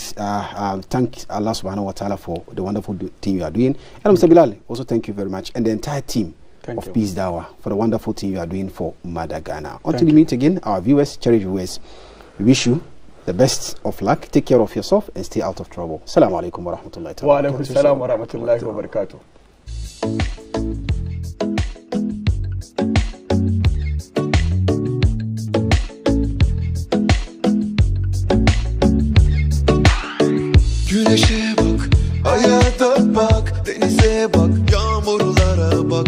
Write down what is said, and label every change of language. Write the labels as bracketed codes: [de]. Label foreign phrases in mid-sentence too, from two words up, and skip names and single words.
[en] Thank Allah [ar] سبحانه وتعالى [en] for the wonderful thing you are doing. And Mr. Bilal, also thank you very much. And the entire team of Peace Dawah for the wonderful thing you are doing for Mother Ghana. Until we meet again, our viewers, cherished viewers, we wish you the best of luck. Take care of yourself and stay out of trouble. [ar] السلام عليكم ورحمة الله وعليكم السلام ورحمة الله وبركاته. [tr] Güneşe bak, hayata bak, denize bak, yağmurlara bak.